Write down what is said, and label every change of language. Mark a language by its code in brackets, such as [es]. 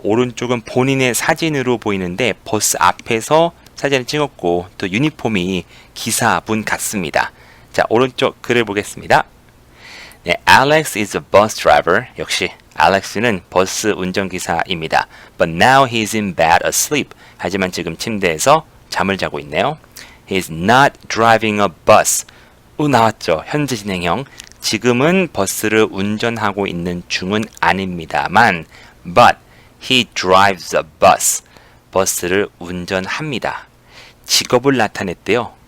[ko] 오른쪽은 본인의 사진으로 보이는데 버스 앞에서 사진을 찍었고 또 유니폼이 기사분 같습니다. 자, 오른쪽 글을 보겠습니다. [en] 네, Alex is a bus driver. [ko] 역시 알렉스는 버스 운전기사입니다. [en] But now he's in bed asleep. [ko] 하지만 지금 침대에서 잠을 자고 있네요. [en] He's not driving a bus. [ko] 나왔죠. 현재 진행형. 지금은 버스를 운전하고 있는 중은 아닙니다만 [en] But he drives a bus. [ko] 버스를 운전합니다. 직업을 나타냈대요.